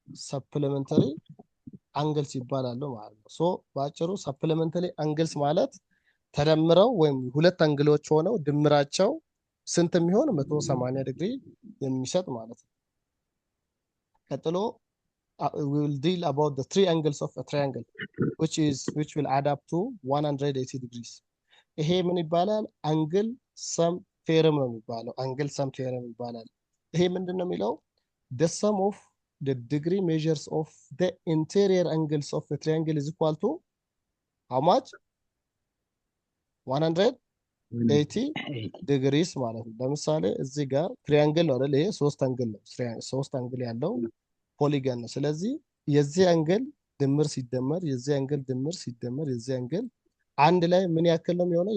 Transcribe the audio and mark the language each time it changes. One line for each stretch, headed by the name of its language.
Amharic: ሰፕሊመንተሪ አንግልስ ይባላሉ ማለት ነው። ሶ በአጭሩ ሰፕሊመንተሪ አንግልስ ማለት ተደምረው ወይም ሁለት አንግሎች ሆነው ድምራቸው ስንት የሚሆን 180 ዲግሪ የሚሰጥ ማለት ነው። ቀጥሎ
English: we will deal about the three angles of a triangle which will add up to 180 degrees.
Amharic: ይሄ ምን ይባላል? አንግል ሰም ቴረም ነው የሚባለው። አንግል ሰም ቴረም ይባላል። ይሄ ምንድነው የሚለው?
English: the sum of the degree measures of the interior angles of a triangle is equal to how much?
Amharic: 180 ዲግሪስ ማለት ነው። ለምሳሌ እዚህ ጋር ትሪያንግል ነው አይደል? ይሄ ሶስት አንግል ነው። ሶስት አንግል ያለው ፖሊገን ነው። ስለዚህ የዚህ አንግል ድምር ሲደመር የዚህ አንግል ድምር ሲደመር የዚህ አንግል አንድ ላይ ምን ያክል ነው የሚሆነው?